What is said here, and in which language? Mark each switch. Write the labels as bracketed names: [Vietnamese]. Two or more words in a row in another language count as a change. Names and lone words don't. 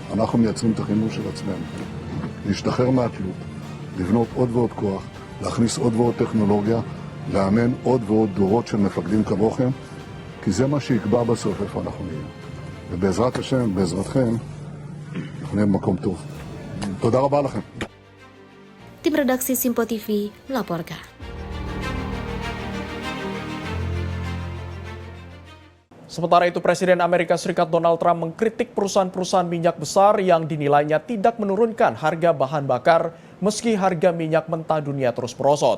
[Hebrew] אנחנו מייצרים את החימוש של עצמנו. להשתחרר מהתלות, לבנות עוד ועוד כוח, להכניס עוד ועוד טכנולוגיה, לאמן עוד ועוד דורות של מפקדים כמוכם, כי זה מה שיקבע בסוף איפה אנחנו נהיה. ובעזרת השם, בעזרתכם, אנחנו נהיה במקום טוב. תודה רבה לכם. [Indonesian] Tim redaksi Simpo TV melaporkan. Sementara itu, Presiden Amerika Serikat Donald Trump mengkritik perusahaan-perusahaan minyak besar yang dinilainya tidak menurunkan harga bahan bakar meski harga minyak mentah dunia terus merosot.